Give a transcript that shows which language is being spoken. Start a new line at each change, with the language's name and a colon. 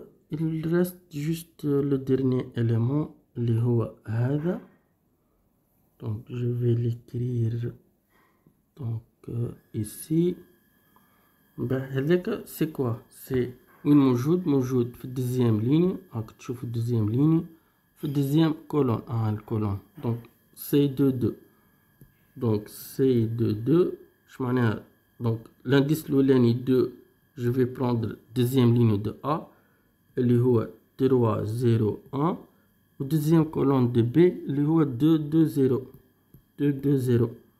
French: il reste juste le dernier élément
Arabic: اللي هو هذا.
French: donc je vais l'écrire donc ici.
Arabic: هذاك
French: c'est quoi؟
Arabic: c'est وين موجود في الدوزيام ليني. راك تشوفوا الدوزيام ليني في الدوزيام كولون الكولون.
French: donc c'est 2 2 donc c'est 2 2
Arabic: اش معناها؟
French: donc l'indice
Arabic: الأولاني
French: 2 je vais prendre deuxième ligne de A
Arabic: اللي هو
French: 3 0 1 و deuxième colonne de B اللي هو 2 2 0 2 2 0